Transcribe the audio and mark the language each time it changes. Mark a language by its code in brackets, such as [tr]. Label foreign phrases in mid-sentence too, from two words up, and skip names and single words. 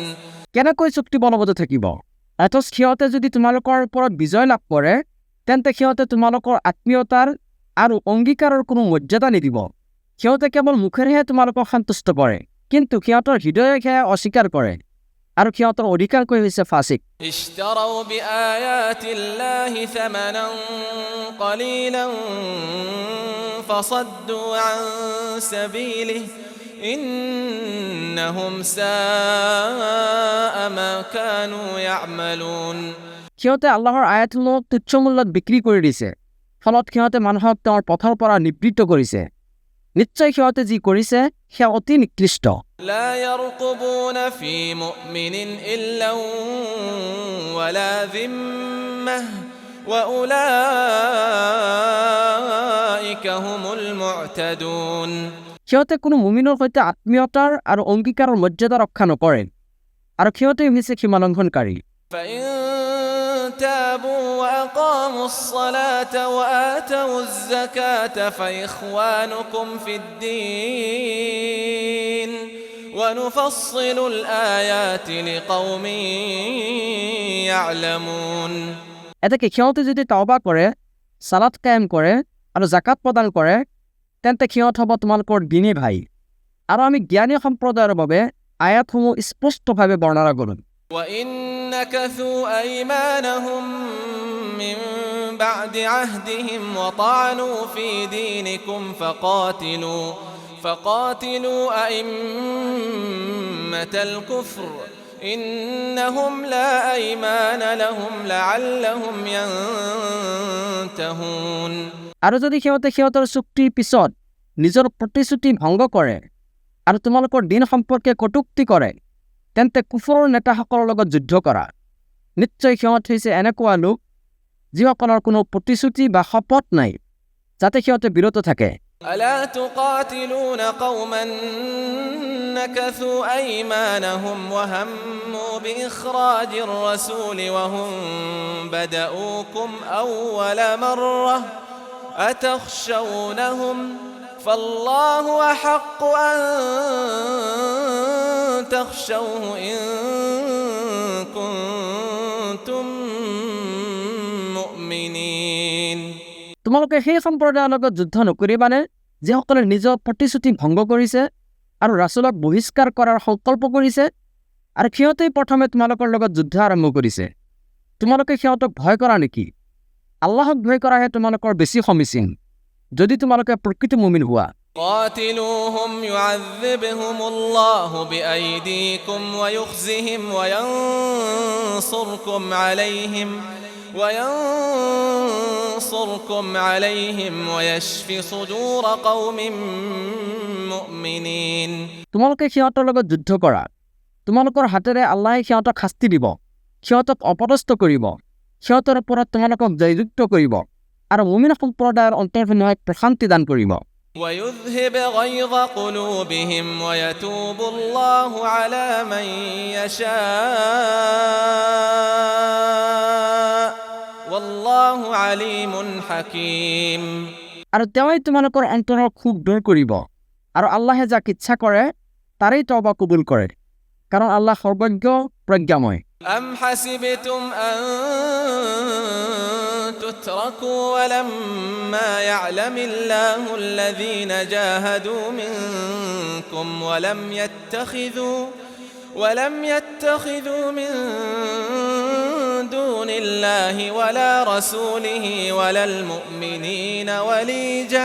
[as] কেনেকৈ চুক্তি বলবৎ থাকিব অথচ সিহঁতে যদি তোমালোকৰ ওপৰত বিজয় লাভ কৰে তেন্তে সিহঁতে তোমালোকৰ আত্মীয়তাৰ আৰু অংগীকাৰৰ কোনো মৰ্যাদা নিদিব সিহঁতে কেৱল মুখেৰেহে তোমালোকক সন্তুষ্ট কৰে কিন্তু সিহঁতৰ হৃদয়ে সেয়া অস্বীকাৰ কৰে আৰু সিহঁতৰ অধিকাংশই হৈছে ফাসিক [ar] اشتروا بآيات الله ثمنا قليلا فصدوا عن سبيله إنهم ساء ما كانوا يعملون [as] সিহঁতে আল্লাহৰ আয়াতসমূহ তুচ্ছ মূল্যত বিক্ৰী কৰি দিছে ফলত সিহঁতে মানুহক তেওঁৰ পথৰ পৰা নিবৃত্ত কৰিছে নিশ্চয় সিহঁতে যি কৰিছে সেয়া অতি নিকৃষ্ট [ar] لا يرقبون في مؤمن إلا ولا ذمة وأولئك هم المعتدون [as] সিহঁতে কোনো মুমিনৰ সৈতে আত্মীয়তাৰ আৰু অংগীকাৰৰ মৰ্যাদা ৰক্ষা নকৰে আৰু সিহঁতে হৈছে সীমালংঘনকাৰী [ar] فإن تابوا وأقاموا الصلاة وآتوا الزكاة فإخوانكم في الدين ونفصل الآيات لقوم يعلمون [as] এতেকে সিহঁতে যদি তওবা কৰে সালাত কায়েম কৰে আৰু জাকাত প্ৰদান কৰে তেন্তে সিহঁত হ'ব তোমালোকৰ দিনী ভাই আৰু আমি জ্ঞানী সম্প্ৰদায়ৰ বাবে আয়াতসমূহ স্পষ্টভাৱে বৰ্ণনা কৰোঁ [ar] وإن نكثوا أيمانهم من بعد عهدهم وطعنوا في دينكم فقاتلوا أئمة الكفر إنهم لا أيمان لهم لعلهم ينتهون [as] আৰু যদি সিহঁতে সিহঁতৰ চুক্তিৰ পিছত নিজৰ প্ৰতিশ্ৰুতি ভংগ কৰে আৰু তোমালোকৰ দিন সম্পৰ্কে কটুক্তি কৰে তেন্তে কুফৰৰ নেতাসকলৰ লগত যুদ্ধ কৰা নিশ্চয় সিহঁত হৈছে এনেকুৱা লোক যিসকলৰ কোনো প্ৰতিশ্ৰুতি বা শপত নাই যাতে সিহঁতে বিৰত থাকে [ar] ألا تقاتلون قوما نكثوا أيمانهم وهموا بإخراج الرسول وهم بدؤوكم أول مرة أتخشونهم فالله أحق أن تخشوه إن كنتم مؤمنين [as] তোমালোকে সেই সম্প্ৰদায়ৰ লগত যুদ্ধ নকৰিবানে যিসকলে নিজৰ প্ৰতিশ্ৰুতি ভংগ কৰিছে আৰু ৰাসূলক বহিষ্কাৰ কৰাৰ সংকল্প কৰিছে আৰু সিহঁতেই প্ৰথমে তোমালোকৰ লগত যুদ্ধ আৰম্ভ কৰিছে তোমালোকে সিহঁতক ভয় কৰা নেকি আল্লাহক ভয় কৰাহে তোমালোকৰ বেছি সমীচীন যদি তোমালোকে প্ৰকৃত মুমিন হোৱা [ar] قاتلوهم يعذبهم الله بأيديكم ويخزهم وينصركم عليهم ويشفي صدور قوم مؤمنين [as] তোমালোকে সিহঁতৰ লগত যুদ্ধ কৰা তোমালোকৰ হাতেৰে আল্লাহে সিহঁতক শাস্তি দিব সিহঁতক অপদস্থ কৰিব সিহঁতৰ ওপৰত তোমালোকক জয়যুক্ত কৰিব আৰু মুমিন সম্প্ৰদায়ৰ অন্তৰ্ভুক্ত প্ৰশান্তি দান কৰিব [ar] ويذهب غيظ قلوبهم ويتوب الله على من يشاء والله عليم حكيم [as] আৰু তেওঁই তোমালোকৰ অন্তৰৰ ক্ষোভ দূৰ কৰিব আৰু আল্লাহে যাক ইচ্ছা কৰে তাৰেই তওবা কবুল কৰে কাৰণ আল্লাহ সৰ্বজ্ঞ প্ৰজ্ঞাময় [ar] أم حسبتم أن تتركوا ولما يعلم الله الذين جاهدوا منكم ولم يتخذوا من دون الله ولا رسوله ولا المؤمنين وليجة